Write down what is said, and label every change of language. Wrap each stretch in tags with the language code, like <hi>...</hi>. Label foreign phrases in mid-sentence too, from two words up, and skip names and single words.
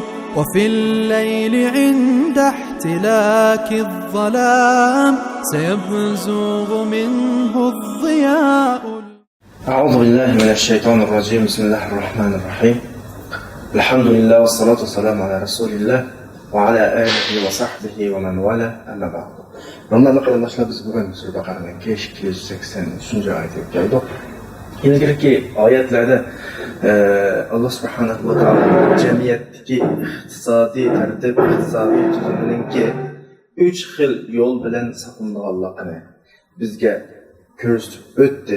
<ar>وفي الليل عند احتلاك الظلام سيبزغ منه الضياء. أعوذ بالله من الشيطان الرجيم. بسم الله الرحمن الرحيم. الحمد لله والصلاة والسلام على رسول الله وعلى آله وصحبه ومن والاه. أما بعد.</ar> <uz>Ramazan qarindoshlar, biz bugun Sura Baqaraning 283-oyatga keldik. Ilgirki oyatlarda Alloh subhanahu va taolo jamiyatdagi iqtisodiy tartib, iqtisodiy tuzumininki 3 xil yo'l bilan saqlanganligini bizga ko'rsatib o'tdi.</uz>